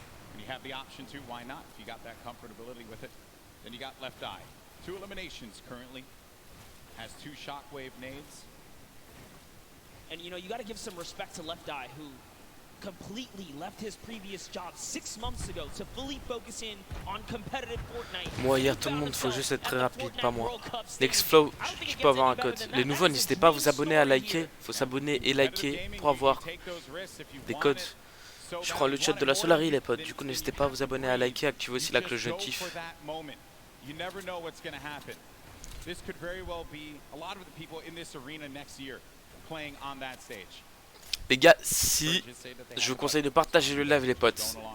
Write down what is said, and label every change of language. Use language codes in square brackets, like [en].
[en] When you have the option to, why not? If you got that comfortability with it. Then you got Left Eye. 2 eliminations currently. Has 2 shockwave nades. And you know, you got to give some respect to Left Eye, who completely left his previous job 6 months ago to fully focus in on competitive Fortnite. [fr] Moi hier tout le monde, faut juste être très rapide, pas moi. Nextflow, je peux avoir un code. Les nouveaux, n'hésitez pas à vous abonner, à liker. Faut s'abonner et liker pour avoir des codes. Je prends le chat de la Solari les potes. Du coup n'hésitez pas à vous abonner, à liker, activer aussi la cloche de notif. [en] You never know what's going to happen. This could very well be a lot of the people in this arena next year playing on that stage. [fr] Les gars, si je vous conseille de partager le live les potes.